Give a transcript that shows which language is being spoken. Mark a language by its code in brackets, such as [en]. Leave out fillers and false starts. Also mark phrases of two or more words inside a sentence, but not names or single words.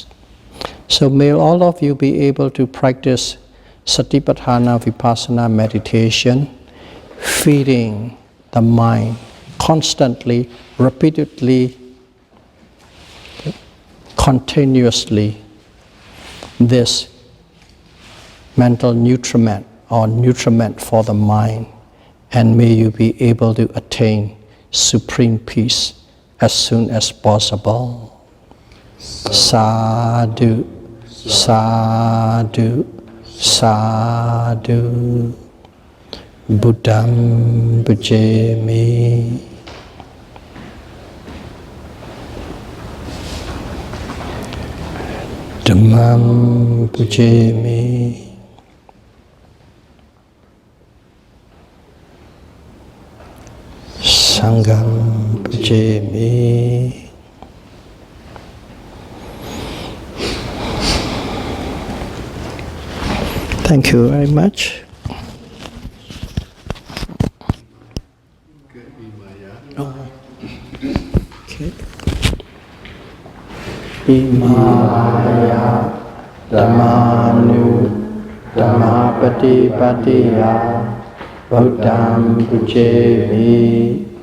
[en] So may all of you be able to practice Satipatthana, Vipassana meditation, feeding the mind constantly, repeatedly, continuously, this mental nutriment or nutriment for the mind, and may you be able to attain supreme peace as soon as possible. [pi] Sadhu, sadhu, sadhu. Buddham bhajami. Dhammam bhajami. Sangham bhajami. [en] Thank you very much. Okay. [pi] Imaya Dhammanu Dhammapati Patiya Buddham Bhajami.